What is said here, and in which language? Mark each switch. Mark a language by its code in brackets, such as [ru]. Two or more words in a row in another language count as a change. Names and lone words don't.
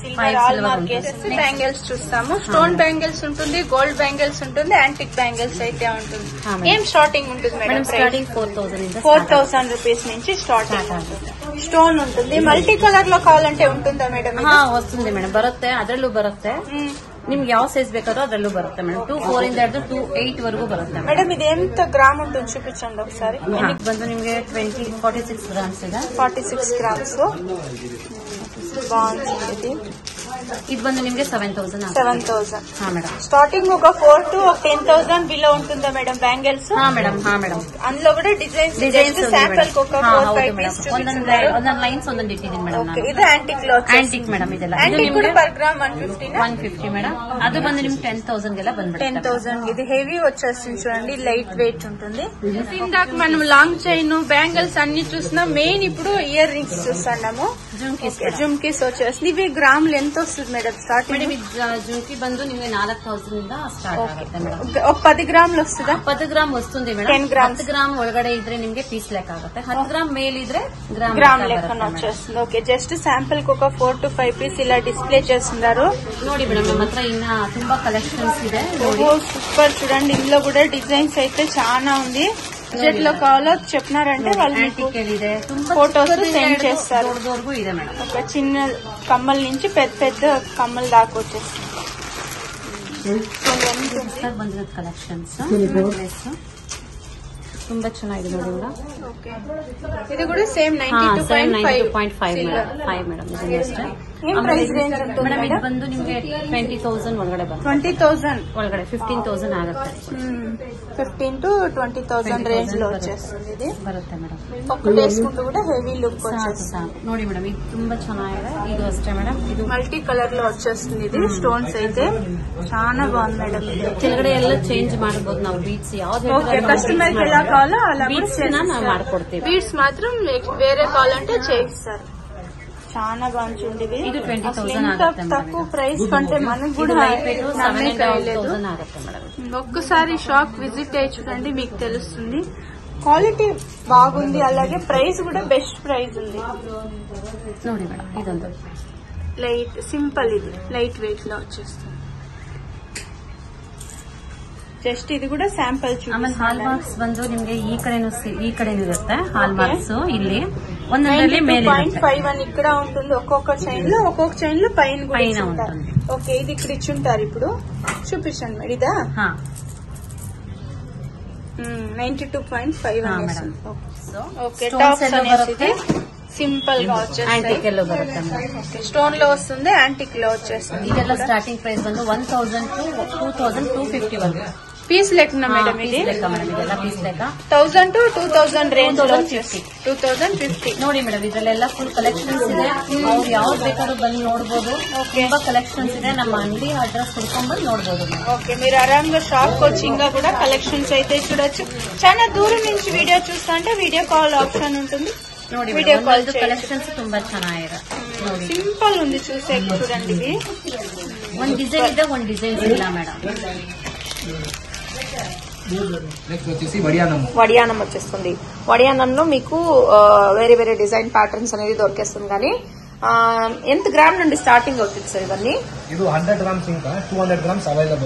[en] silver bangles [te] చూస్తాము. [en] stone bangles [te] ఉంటుంది, [en] gold bangles [te] ఉంటుంది, [en] antique bangles [te] అయితే ఉంటుంది. ఏం స్టార్టింగ్ ఉంటుంది మేడం? స్టార్టింగ్ 4,000 4,000 రూపీస్ నుంచి స్టార్టింగ్ ఉంటుంది. స్టోన్ ఉంటుంది. [en] multi color [te] లో కావాలంటే ఉంటుందా మేడం? వస్తుంది మేడం. [kn] ಬರುತ್ತೆ. ಅದರಲ್ಲೂ ಬರುತ್ತೆ. ನಿಮ್ಗೆ ಯಾವ ಸೈಜ್ ಬೇಕಾದ್ರೂ ಅದರಲ್ಲೂ ಬರುತ್ತೆ ಮೇಡಮ್. 2.4 ಇಂದ 2.8 ವರೆಗೂ ಬರುತ್ತೆ ಮೇಡಮ್. [te] ಇದು ఎంత ಗ್ರಾಮ್ ఉంటుంది చూపించండి ఒకసారి. [kn] ಬಂದು ನಿಮಗೆ 46 ಗ್ರಾಮ್ಸ್ ಇದೆ. [te] 46 గ్రామ్స్. బాగుంది ఇది. [kn] ఇది ಬಂದು ನಿಮ್ಗೆ 7000 7,000. ಹಾ ಮೇಡಮ್. [te] స్టార్టింగ్ ఒక 4 to 10,000 బిలో ఉంటుందా మేడం బ్యాంగిల్స్? హా మేడం. అందులో కూడా డిజైన్స్ శాంపుల్ ఒక 4-5 పీస్ [kn] ಒಂದೊಂದು ಲೈನ್ಸ್ ಒಂದೊಂದು ಇಟ್ಟಿದ್ದೀನಿ ಮೇಡಮ್. ಇದು ಆಂಟಿಕ್ లో ಆಂಟಿಕ್ ಮೇಡಮ್. ಇದೆಲ್ಲ ಆಂಟಿಕ್ ಕೂಡ [en] per gram [kn] 150 ಮೇಡಮ್. ಅದು ಬಂದು ನಿಮ್ಗೆ 10,000 ಗೆಲ್ಲ ಬಂದ್ಬಿಡುತ್ತೆ. 10,000. [te] ఇది హెవీ వచ్చేస్తుంది చూడండి, [en] light weight [te] ఉంటుంది. ఇందాక మనం [en] long chain bangles [te] అన్ని చూసినా మెయిన్ ఇప్పుడు [en] ear rings [te] చూస్తున్నాము. జుమ్కీస్ వచ్చేస్తుంది. ఇవి గ్రాములు ఎంత వస్తుంది మేడం స్టార్టింగ్? [kn] జుమ్కీ ಬಂದು ನಿಮ್ಗೆ 4,000 ಇಂದ ಸ್ಟಾರ್ಟ್ ಆಗುತ್ತೆ ಮೇಡಮ್. [te] ఒక 10 ಗ್ರಾములు వస్తుందా? 10 ಗ್ರಾಮ್ వస్తుంది ಮೇಡಮ್. 10 ಗ್ರಾಮ್ಸ್. [kn] 10 ಗ್ರಾಮ್ ಒಳಗಡೆ ಇದ್ರೆ ನಿಮ್ಗೆ ಪೀಸ್ ಲೆಕ್ಕ ಆಗುತ್ತೆ. 10 ಗ್ರಾಮ್ ಮೇಲಿದ್ರೆ [te] గ్రామ్ లెక్కన వచ్చేస్తుంది. ఓకే, [en] just sample [te] కి ఒక 4 to 5 పీస్ ఇలా డిస్ప్లే చేస్తున్నారు. [kn] ನೋಡಿ ಮೇಡಮ್, ನಮ್ಮ హತ್ರ ఇన్న ತುಂಬಾ కలెక్షన్స్ ಇದೆ. [te] సూపర్ చూడండి, ఇందులో కూడా డిజైన్స్ అయితే చాలా ఉంది. బడ్జెట్ లో కావాలో చెప్పినారంటే వాళ్ళు [kn] ಇದೆ, ತುಂಬಾ [te] ఫోటోస్ సెండ్ చేస్తారు. [kn] దొరదొరగు ಇದೆ ಮೇಡಮ್. [te] ఒక చిన్న కమ్మల నుంచి పెద్ద పెద్ద కమ్మల దాకా వచ్చేస్తుంది. [kn] ಬಂದಿರೋದು ಕಲೆಕ್ಷನ್ಸ್ ತುಂಬಾ ಚೆನ್ನಾಗಿದೆ ನೋಡಿ ಕೂಡ. [te] ఇది కూడా సేమ్ 92.5 ಮೇಡಮ್. ఏం [en] price range [te] ఉంటుంది [kn] ಮೇಡಮ್? ಇದು ಬಂದು ನಿಮ್ಗೆ 20,000 ಒಳಗಡೆ ಬರುತ್ತೆ. 20,000 ಒಳಗಡೆ 15,000 ಆಗುತ್ತೆ. [te] 15 to 20,000 రేంజ్ లో వచ్చేస్తుంది. ఇది [kn] ಬರುತ್ತೆ ಮೇಡಮ್. [te] ఒక్కటి వేసుకుంటూ కూడా [en] heavy look [te] వచ్చేస్తుంది. [kn] ನೋಡಿ ಮೇಡಮ್, ಇದು ತುಂಬಾ ಚೆನ್ನಾಗಿದೆ. ಇದು ಅಷ್ಟೇ ಮೇಡಮ್. ಇದು [en] multi color [te] లో వచ్చేస్తుంది. ఇది స్టోన్స్ అయితే చాలా బాగుంది మేడం. [kn] ಕೆಳಗಡೆ ಎಲ್ಲ ಚೇಂಜ್ ಮಾಡಬಹುದು ನಾವು. ಬೀಟ್ಸ್ ಯಾವ್ದು [te] కస్టమర్ కి ఎలా కావాలో అలా [kn] బీట్స్ ನಾವು ಮಾಡ್ಕೊಡ್ತೀವಿ. [te] బీట్స్ మాత్రం వేరే కావాలంటే చేయిస్తారు. చాలా బాగుంటుంది. ఇది 20,000 ఆಗುತ್ತೆ మేడం. తక్కువ ప్రైస్ కంటే మనకు కూడా ఒక్కసారి [en] shop visit [te] అయ్యి చూడండి, మీకు తెలుస్తుంది. క్వాలిటీ బాగుంది, అలాగే ప్రైస్ కూడా [en] best price [te] ఉంది. [kn] ನೋಡಿ ಮೇಡಮ್, ಇದೊಂದು [en] light simple, [te] ఇది [en] light weight [te] లో వచ్చేస్తుంది. [kn] ಜಸ್ಟ್ ಇದು ಕೂಡ ಸ್ಯಾಂಪಲ್. ಆಮೇಲೆ ಹಾಲ್ ಮಾರ್ಕ್ಸ್ ಬಂದು ನಿಮ್ಗೆ ಈ ಕಡೆನೂ ಇರುತ್ತೆ. ಹಾಲ್ ಮಾರ್ಕ್ಸ್ ಇಲ್ಲಿ ಒಂದೊಂದರಲ್ಲಿ ಮೇಲೆ [te] 0.51 ఇక్కడ ఉంటుంది. ఒక్కొక్క చైన్ లో పైన ఉంటుంది. ఓకే, ఇది ఇక్కడ ఇచ్చుంటారు. ఇప్పుడు చూపించండి మేడం. ఇదా 92.51. ఓకే, టాప్స్ అనేసి సింపుల్ గా వచ్చేస్తుంది. యాంటిక్ లో బರುತ್ತೆ. స్టోన్ లో వస్తుంది, యాంటిక్ లో వచ్చేస్తుంది. [kn] ಇದೆಲ್ಲ [en] starting price [kn] ಬಂದು 1,000 to 2,250 వరకు. [te] పీస్ లెక్కన మేడం? ఇది [kn] ಇದೆಲ್ಲ ಪೀಸ್ ಲೆಕ್ಕ 1,000 to 2,000 ರೇಂಜ್ 2,050. ನೋಡಿ ಮೇಡಮ್, ಇದರಲ್ಲೆಲ್ಲ [en] full collections [kn] ಇದೆ. ಅವ್ರು ಯಾವ್ದು ಬೇಕಾದ್ರೂ ಬಂದು ನೋಡಬಹುದು. ತುಂಬಾ ಕಲೆಕ್ಷನ್ಸ್ ಇದೆ. ನಮ್ಮ [te] అంగడి అడ్రస్ కొడుకొని [kn] ಬಂದು ನೋಡಬಹುದು. [te] ఓకే, మీరు ఆరాంగా షాప్ కి వచ్చి ఇంకా కూడా కలెక్షన్స్ అయితే చూడొచ్చు. చాలా దూరం నుంచి వీడియో చూస్తా అంటే [en] video call option [te] ఉంటుంది. [kn] ನೋಡಿ [en] video call collections [kn] ತುಂಬಾ ಚೆನ್ನಾಗಿದೆ. [te] సింపుల్ ఉంది, చూసే చూడండి. ఇది [kn] ಒಂದು ಡಿಸೈನ್ ಇದೆ, ಒಂದು ಡಿಸೈನ್ ಇಲ್ಲ మేడం. [te] నెక్స్ట్ వచ్చేసి వడియానం వచ్చేస్తుంది. వడియానంలో మీకు వేరే వేరే [en] design patterns [te] అనేది దొరికేస్తుంది. కానీ ఎంత గ్రామ్ నుండి స్టార్టింగ్ అవుతుంది సార్ ఇవన్నీ? ఇది 100 గ్రామ్స్ ఇంకా 200 గ్రామ్స్ అవైలబుల్.